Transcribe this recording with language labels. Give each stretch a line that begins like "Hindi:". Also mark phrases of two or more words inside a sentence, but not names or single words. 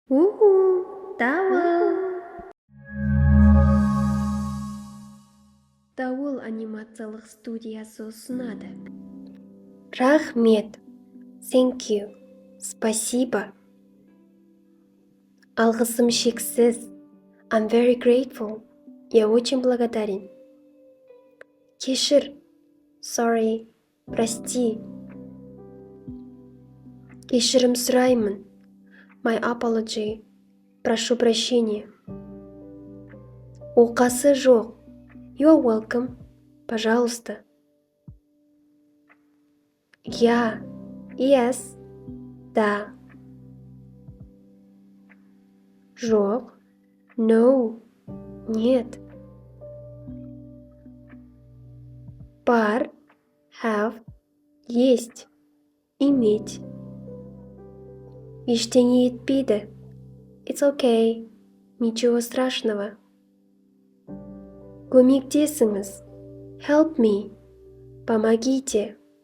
Kazakh: Дауыл! Дауыл анимациялық студиясы ұсынады. Рахмет.
English: Thank you.
Russian: Спасибо.
Kazakh: Алғысым шексіз.
English: I'm very grateful.
Russian: Я очень благодарен.
Kazakh: Кешір. Sorry.
Russian: Прости.
Kazakh: Кешірім сұраймын.
English: My apology.
Russian: Прошу прощения.
Kazakh: Оқасы жоқ.
English: You're welcome.
Russian: Пожалуйста. Я.
English: Yes. Да. Жоқ. No. Нет. Бар. Have.
Russian: Есть. Иметь.
Kazakh: Ештеңе етпейді.
English: It's okay.
Russian: Ничего страшного. Көмектесіңіз.
English: Help me.
Russian: Помогите.